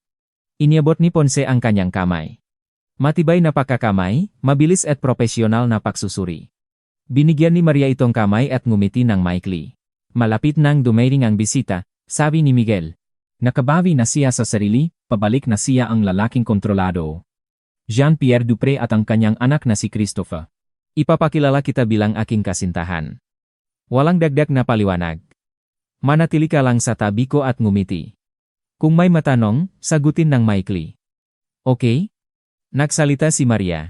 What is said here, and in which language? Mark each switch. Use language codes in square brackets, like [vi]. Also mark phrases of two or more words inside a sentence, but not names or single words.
[tl] Iniabot ni Ponce ang kanyang kamay. Matibay na pagkakamay, mabilis at profesional na pagsusuri. Binigyan ni Maria itong kamay at ngumiti ng maikli. Malapit nang dumating ang bisita, sabi ni Miguel. Nakabawi na siya sa sarili, pabalik na siya ang lalaking kontrolado. Jean-Pierre Dupré at ang kanyang anak na si Christophe. Ipapakilala kita bilang aking kasintahan. Walang dagdag na paliwanag. Manatili ka lang sa tabi ko at ngumiti. Kung may matanong, sagutin ng maikli. Okay? Nagsalita si Maria.